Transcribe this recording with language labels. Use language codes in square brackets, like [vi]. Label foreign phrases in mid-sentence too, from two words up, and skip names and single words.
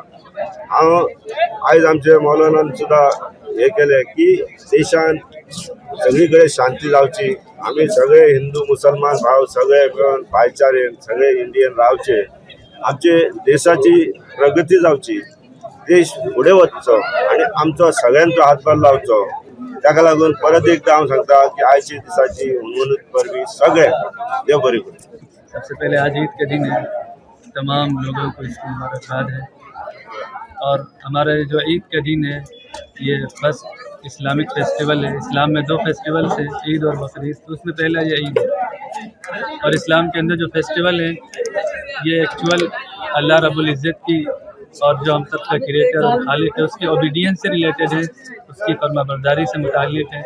[kok] हांव आयज आमचे मौलानान सुद्दां हे केले की देशान सगळी कडेन शांती जावची, आमी सगळे हिंदू मुसलमान भाव सगळे मेळून भाईचारेन सगळे इंडियन रावचे, आमचे देशाची प्रगती जावची, देश फुडें वचचो आनी आमचो सगळ्यांचो हातभार लावचो। ताका लागून परत एकदां हांव सांगता की आयच्या दिसाची मनूत परबी सगळे देव बरी करूं। [hi] सबसे पहले आज ईद के दिन है, तमाम लोगों को इसकी मुबारकबाद है। और हमारे जो ईद के दिन है ये [en] first Islamic festival [hi] है। इस्लाम में 2 फेस्टिवल्स हैं, ईद और बकरीद, तो उसमें पहला ये ईद है। और इस्लाम के अंदर जो फेस्टिवल है ये एक्चुअल [ar] الله رب العزة [hi] की और जो हम सब का क्रिएटर और खालिक है उसकी ओबीडियंस से रिलेटेड है, उसकी फरमाबरदारी से मुताल्लिक़ है।